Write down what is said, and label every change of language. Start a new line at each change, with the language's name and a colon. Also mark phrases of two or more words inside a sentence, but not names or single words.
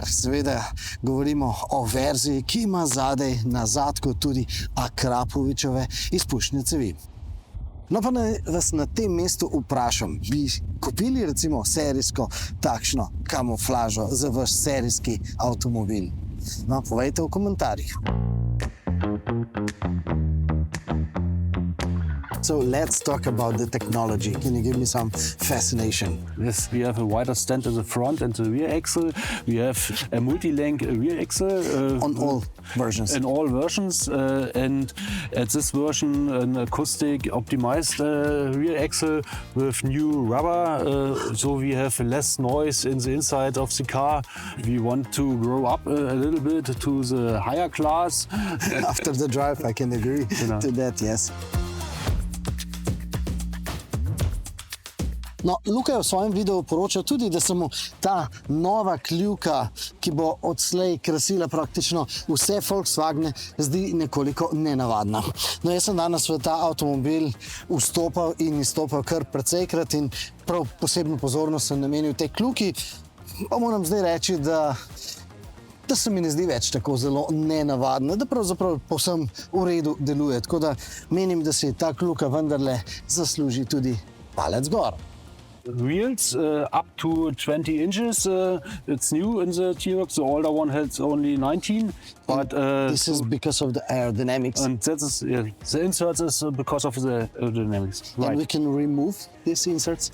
Slovenian: Seveda govorimo o verziji, ki ima zadaj na zadku tudi Akrapovičeve izpušne cevi. No pa naj vas na tem mestu vprašam, bi kupili recimo serijsko takšno kamuflažo za vaš serijski avtomobil? No, povejte v komentarjih.
English: So let's talk about the technology. Can you give me some fascination? Yes, we have a wider stand in the front and the rear axle. We have a multi-link rear axle. On all versions? In all versions. And at this version, an acoustic optimized rear axle with new rubber. So we have less noise in the inside of the car. We want to grow up a little bit to the higher class. After the drive, I can agree to that, yes.
Slovenian: No, Luka je v svojem videu poročal tudi, da se mu ta nova kljuka, ki bo odslej krasila praktično vse Volkswagene, zdi nekoliko nenavadna. No, jaz sem danes v ta avtomobil vstopal in izstopal kar precejkrat in prav posebno pozornost sem namenil tej kljuki. Pa moram zdaj reči, da se mi ne zdi več tako zelo nenavadna, da pravzaprav povsem v redu deluje. Tako da menim, da si ta kljuka vendarle zasluži tudi palec gor.
English: Wheels up to 20 inches. It's new in the T-Roc. The older one has only 19. But this is because of the aerodynamics. And that is the inserts is because of the aerodynamics. Right. And we can remove these inserts.